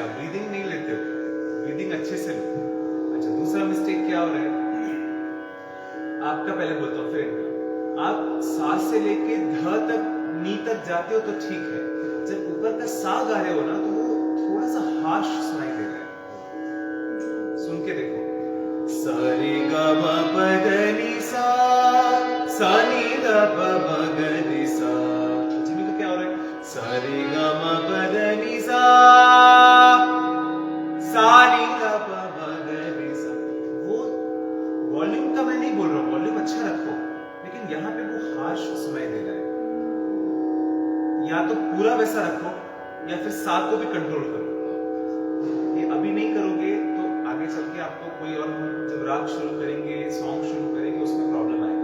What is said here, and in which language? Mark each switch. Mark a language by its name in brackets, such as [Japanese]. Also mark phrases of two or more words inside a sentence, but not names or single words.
[Hindi] ब्रीदिंग नहीं लेते हो, ब्रीदिंग अच्छे से लो। अच्छा, दूसरा मिस्टेक क्या हो रहा है आपका? पहले बोलता हूँ फिर आप सा से लेके ध तक नी तक जाते हो तो ठीक है, जब ऊपर का सा गा रहे हो ना तो वो थोड़ा सा हार्श सुनाई दे रहा है। सुन के देखो, सा रे गा मा पा ध प म ग रे सा। जिमी तो क्या हो रहा है? सा रे ग म प ध नि सा, सा रे ग प म ग रे सा। वो वॉल्यूम का मैं नहीं बोल रहा हूँ, वॉल्यूम अच्छा रखो, लेकिन यहाँ पे वो हार्श सुनाई दे रहा है। या तो पूरा वैसा रखो या फिर साथ को भी कंट्रोल करो। ये अभी नहीं करोगे तो आगे चल के आपको कोई और, जब राग शुरू करेंगे, सॉन्ग शुरू करेंगे, उसमें प्रॉब्लम आएगा।